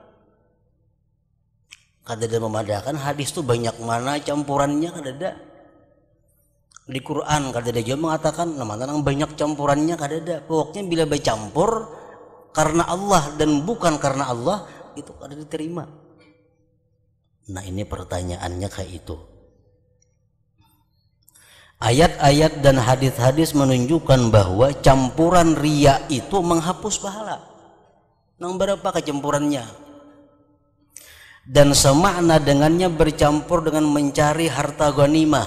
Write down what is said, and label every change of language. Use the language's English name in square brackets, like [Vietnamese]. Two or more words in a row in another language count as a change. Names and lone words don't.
[Banjar] Kada ada memadahkan hadis itu banyak mana campurannya, kada ada. Di Quran kada ada juga mengatakan mana yang banyak campurannya, kada ada. [Indonesian] Pokoknya bila bercampur karena Allah dan bukan karena Allah itu kada diterima. Nah, ini pertanyaannya kayak itu. Ayat-ayat dan hadis-hadis menunjukkan bahwa campuran riya itu menghapus pahala. Nang berapa kecampurannya? Dan semakna dengannya bercampur dengan mencari harta ghanimah.